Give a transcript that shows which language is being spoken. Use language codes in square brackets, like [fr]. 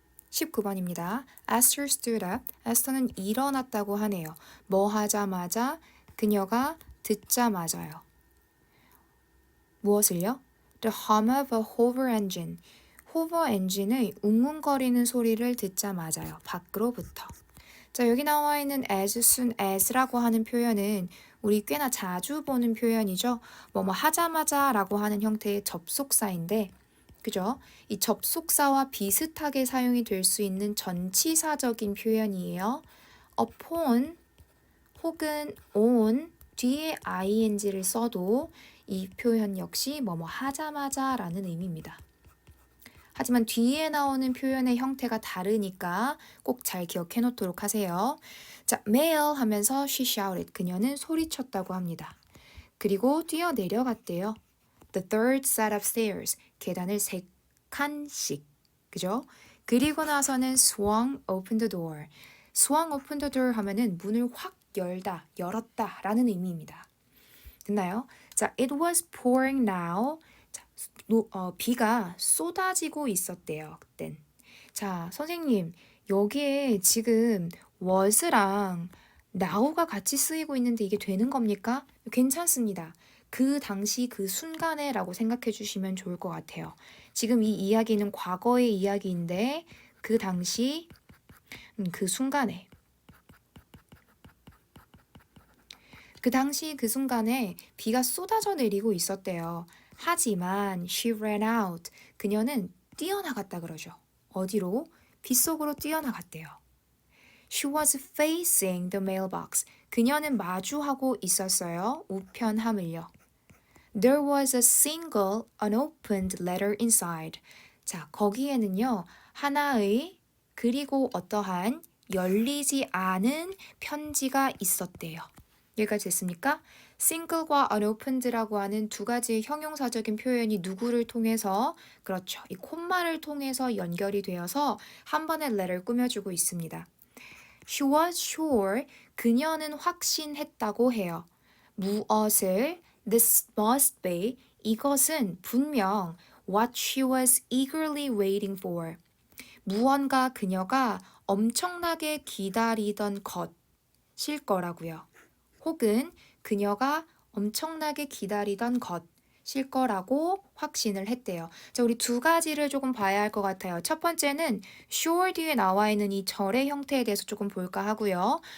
[ko] (19번입니다) [en] Esther stood up. [ko] 에스터는 일어났다고 하네요. 뭐 하자마자? 그녀가 듣자마자요. 무엇을요? [en] The hum of a hover engine. [ko] 호버 엔진의 웅웅거리는 소리를 듣자마자요. 밖으로부터. 자, 여기 나와 있는 as soon as라고 하는 표현은 우리 꽤나 자주 보는 표현이죠. 뭐뭐 하자마자 라고 하는 형태의 접속사인데 그죠? 이 접속사와 비슷하게 사용이 될 수 있는 전치사적인 표현이에요. upon 혹은 on 뒤에 ing를 써도 이 표현 역시 뭐뭐 하자마자 라는 의미입니다. 하지만 뒤에 나오는 표현의 형태가 다르니까 꼭 잘 기억해 놓도록 하세요. [en] 자, male 하면서 she shouted. [ko] 그녀는 소리쳤다고 합니다. 그리고 뛰어내려갔대요. [en] The third set of stairs. [ko] 계단을 3칸씩. 그죠? 그리고 나서는 [en] swung open the door. swung open the door [ko] 하면은 문을 확 열었다 라는 의미입니다. 됐나요? 자, [en] it was pouring now. [ko] 자, 비가 쏟아지고 있었대요. 그땐. 자, 선생님, 여기에 지금 was랑 now가 같이 쓰이고 있는데 이게 되는 겁니까? 괜찮습니다. 그 당시 그 순간에 라고 생각해 주시면 좋을 것 같아요. 지금 이 이야기는 과거의 이야기인데 그 당시 그 순간에 그 순간에 비가 쏟아져 내리고 있었대요. 하지만 [en] she ran out. [ko] 그녀는 뛰어나갔다 그러죠. 어디로? 빗속으로 뛰어나갔대요. [en] She was facing the mailbox. [ko] 그녀는 마주하고 있었어요. 우편함을요. [en] There was a single unopened letter inside. [ko] 자, 거기에는요. 하나의 그리고 어떠한 열리지 않은 편지가 있었대요. 여기까지 됐습니까? single과 unopened라고 하는 두 가지의 형용사적인 표현이 누구를 통해서 그렇죠. 이 콤마를 통해서 연결이 되어서 한 번의 letter를 꾸며주고 있습니다. [en] She was sure. [ko] 그녀는 확신했다고 해요. 무엇을? [en] This must be. [ko] 이것은 분명 [en] what she was eagerly waiting for. [ko] 무언가 그녀가 엄청나게 기다리던 것일 거라고요. 혹은 그녀가 엄청나게 기다리던 것일 거라고 확신을 했대요. 자, 우리 두 가지를 조금 봐야 할 것 같아요. 첫 번째는 sure 뒤에 나와 있는 이 절의 형태에 대해서 조금 볼까 하고요.